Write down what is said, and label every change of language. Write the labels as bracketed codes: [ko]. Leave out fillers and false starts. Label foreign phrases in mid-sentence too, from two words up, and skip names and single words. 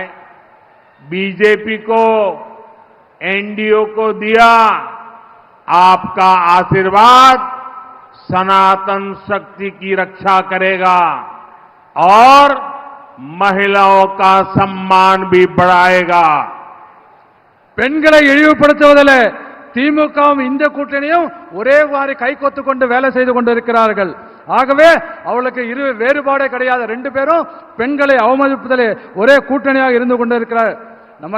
[hi] बीजेपी को, एनडीओ को दिया आपका आशीर्वाद सनातन शक्ति की रक्षा करेगा और महिलाओं का सम्मान भी बढ़ाएगा। [ta] பெண்களை இழிவுபடுத்துவதில் திமுகவும் இந்த கூட்டணியும் ஒரே வாரி கைகோத்து கொண்டு வேலை செய்து கொண்டிருக்கிறார்கள். ஆகவே அவளுக்கு வேறுபாடே கிடையாது. 2 பேரும் பெண்களை அவமதிப்பதிலே ஒரே கூட்டணியாக இருந்து கொண்டிருக்கிறார்.